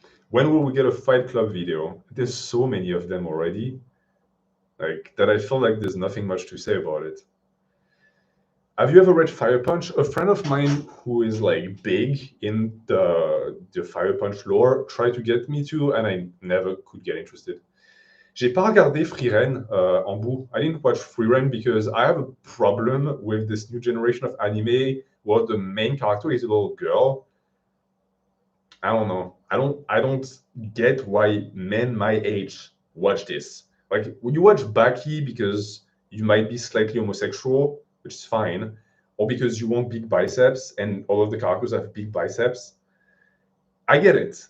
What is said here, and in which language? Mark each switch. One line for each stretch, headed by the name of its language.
English: When will we get a Fight Club video? There's so many of them already, like that I feel like there's nothing much to say about it. Have you ever read Fire Punch? A friend of mine who is like big in the Fire Punch lore tried to get me to, and I never could get interested.
French: J'ai pas regardé Frieren en bout.
English: I didn't watch Frieren because I have a problem with this new generation of anime where the main character is a little girl. I don't know. I don't get why men my age watch this. Like, when you watch Baki because you might be slightly homosexual, which is fine, or because you want big biceps and all of the characters have big biceps, I get it.